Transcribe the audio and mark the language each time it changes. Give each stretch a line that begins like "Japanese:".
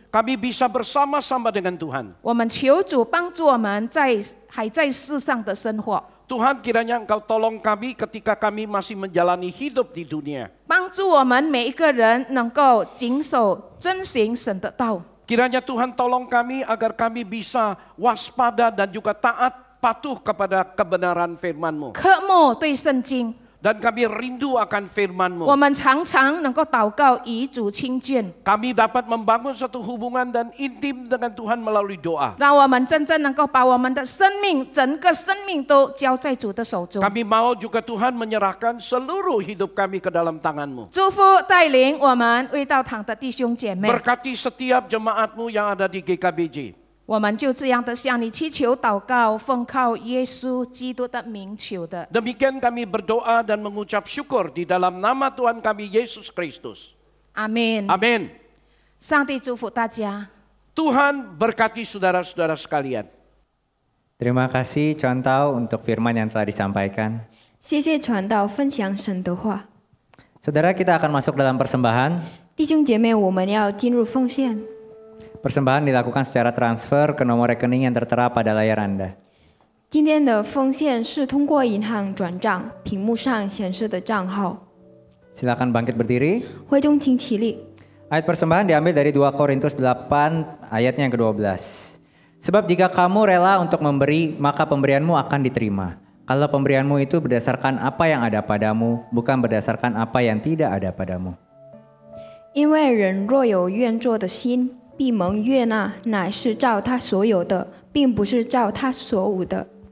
Indonesian: Kami bisa bersama-sama dengan Tuhan.
Chinese: 我们求主帮助我们还在世上的生活，
Indonesian: Tuhan kiranya Engkau tolong kami ketika kami masih menjalani hidup di dunia.
Chinese: 帮助我们每一个人能够谨守遵行神的道。
Indonesian: Kiranya Tuhan tolong kami agar kami bisa waspada dan juga taat patuh kepada kebenaran firman-Mu.
Chinese: 渴慕对圣经，
Indonesian: Dan kami rindu akan
Chinese: 我
Indonesian: firman-Mu.
Chinese: 们常常能够祷告与主亲近，
Indonesian: Kami dapat membangun suatu hubungan dan intim dengan Tuhan melalui doa.
Chinese: 让我们真正能够把我们的生命，整个生命都交在主的手中。
Indonesian: Kami mau juga Tuhan menyerahkan seluruh hidup kami ke dalam tangan-Mu.
Chinese: 祝福带领我们未到堂的弟兄姐妹，
Indonesian: Berkati setiap jemaat-Mu yang ada di GKBJ.
Chinese: 我们就这样的向你祈求祷告，奉靠耶稣基督的名求的。
Indonesian: Demikian kami berdoa dan mengucap syukur di dalam nama Tuhan kami Yesus Kristus.
Chinese: 阿门。
Indonesian: Amin.
Chinese: 上帝祝福大家。
Indonesian: Tuhan berkati saudara-saudara sekalian. Terima kasih Chuan Tao untuk firman yang telah disampaikan.
Chinese: 谢谢传道分享神的话。
Indonesian: Saudara, kita akan masuk dalam persembahan.
Chinese: 弟兄姐妹，我们要进入奉献。
Indonesian: Persembahan dilakukan secara transfer ke nomor rekening yang tertera pada layar Anda.
Chinese: 今天的奉献是通过银行转账，屏幕上显示的账号。
Indonesian: Silakan bangkit berdiri.
Chinese: 会众请起立。
Indonesian: Ayat persembahan diambil dari 2 Korintus 8 ayatnya yang ke-12. Sebab jika kamu rela untuk memberi, maka pemberianmu akan diterima. Kalau pemberianmu itu berdasarkan apa yang ada padamu, bukan berdasarkan apa yang tidak ada padamu.
Chinese: 因为人若有愿做的心，必蒙悦纳，乃是照他所有的，并不是照他所无的。